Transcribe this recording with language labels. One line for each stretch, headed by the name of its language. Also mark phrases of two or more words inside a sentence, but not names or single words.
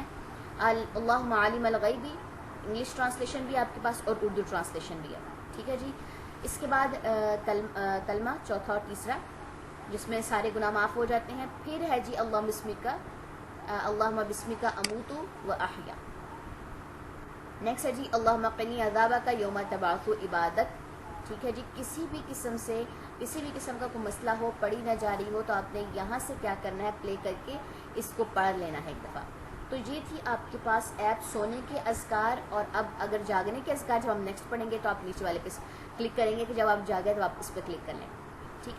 Arabic: اللہم عالم الغیبی,
English: English translation
Urdu: بھی آپ کے پاس اور
English: Urdu translation
Urdu: بھی ہے, ٹھیک ہے جی. اس کے بعد کلمہ چوتھا اور تیسرا جس میں سارے گناہ معاف ہو جاتے ہیں. پھر ہے جی
Arabic: اللہم بسمک اموت و احیا.
Urdu: نیکسٹ ہے جی
Arabic: اللہم قنی عذابک یوم تبعث عبادک,
Urdu: ٹھیک ہے جی. کسی بھی قسم کا کوئی مسئلہ ہو, پڑھی نہ جا رہی ہو, تو آپ نے یہاں سے کیا کرنا ہے, پلے کر کے اس کو پڑھ لینا ہے ایک دفعہ. تو یہ تھی آپ کے پاس ایپ سونے کے اذکار. اور اب اگر جاگنے کے اذکار جب ہم نیکسٹ پڑھیں گے تو آپ نیچے والے پہ کلک کریں گے کہ جب آپ جاگے تو آپ اس پہ کلک کر لیں, ٹھیک ہے.